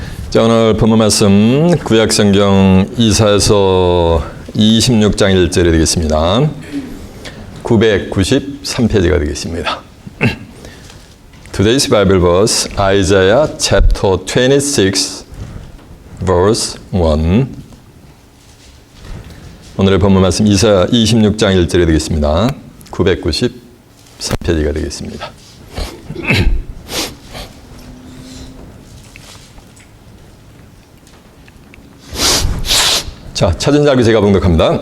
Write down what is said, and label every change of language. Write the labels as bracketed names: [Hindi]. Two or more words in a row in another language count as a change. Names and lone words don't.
[Korean] 자, 오늘 본문 말씀 구약성경 이사야서 26장 1절이 되겠습니다. 993페이지가 되겠습니다. [English] Today's Bible verse, Isaiah chapter 26, verse 1. [Korean] 오늘의 본문 말씀 이사야 26장 1절이 되겠습니다. 993페이지가 되겠습니다. 자, 찾은 자를 제가 봉독합니다.